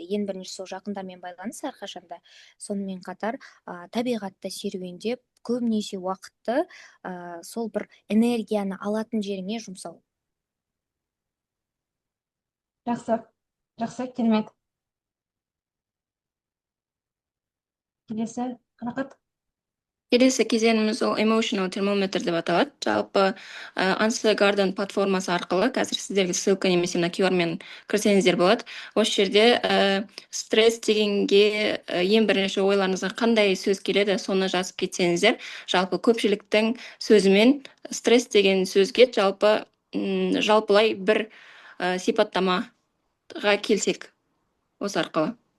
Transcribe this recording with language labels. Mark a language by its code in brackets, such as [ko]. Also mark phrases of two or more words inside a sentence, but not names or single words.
[kk] Ең бірінші сол жақындармен байланыс әрқашанда. Сонымен қатар табиғатта серуендеп, көбінесе уақытты сол бір энергияны алатын жеріңе жұмсау. Жақсы, керемет. Келесі, Қарақат. Келесі кезеңіміз ол [en] emotional thermometer [kk] деп аталады. Жалпы Answer Garden платформасы арқылы қазір сіздерге ссылка немесе мына QR-мен кірсеңіздер болады. Осы жерде стресс дегенге ең бірінші ойларыңызға қандай сөз келеді, соны жазып кетсеңіздер. Жалпы көпшіліктің сөзімен стресс деген сөзге жалпылай бір сипаттамаға келсек осы арқылы.